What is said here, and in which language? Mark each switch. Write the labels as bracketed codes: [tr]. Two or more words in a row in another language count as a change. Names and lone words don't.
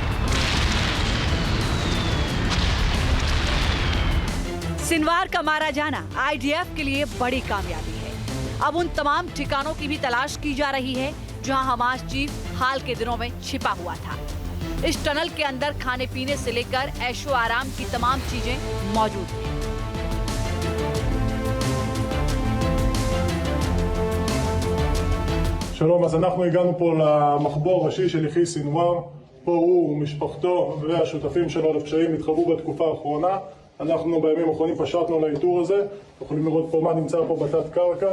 [hi] सिनवार का मारा जाना आईडीएफ के लिए बड़ी कामयाबी है। अब उन तमाम ठिकानों की भी तलाश की जा रही है जहां हमास चीफ हाल के दिनों में छिपा हुआ था। इस टनल के अंदर खाने पीने से लेकर ऐशो आराम की तमाम चीजें मौजूद हैं। [he] שלום, אז אנחנו הגענו פה למחבור ראשי של יחיא סינואר. פה הוא ומשפחתו והשותפים שלו לפשעים התחבאו בתקופה האחרונה. אנחנו בימים האחרונים פשטנו לאיתור הזה. אתם יכולים לראות פה מה נמצא פה בתת קרקע.